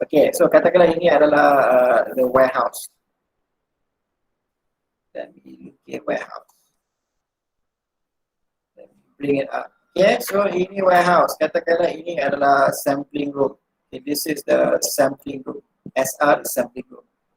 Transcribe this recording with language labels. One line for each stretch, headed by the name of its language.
English: Okay, so
Malay: katakanlah ini adalah
English: the warehouse. Let me look at warehouse. Let me bring it up. Okay, so ini warehouse.
Malay: Katakanlah ini adalah sampling room.
English: Okay, this is the sampling room. SR is sampling room.